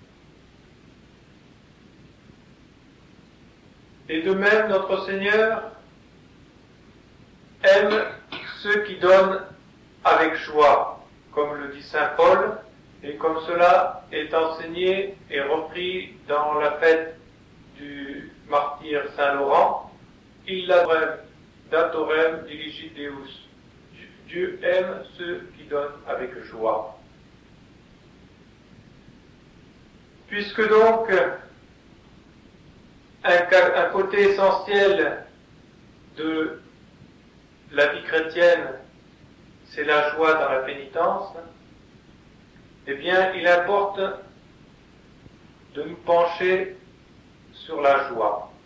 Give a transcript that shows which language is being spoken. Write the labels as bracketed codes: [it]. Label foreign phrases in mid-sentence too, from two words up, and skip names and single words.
[fr] Et de même, notre Seigneur aime ceux qui donnent avec joie, comme le dit saint Paul, et comme cela est enseigné et repris dans la fête du martyr Saint Laurent, [la] illadrem datorem diligit Deus. [fr] Dieu aime ceux qui donnent avec joie. Puisque donc un côté essentiel de la vie chrétienne, c'est la joie dans la pénitence, eh bien, il importe de nous pencher sur la joie.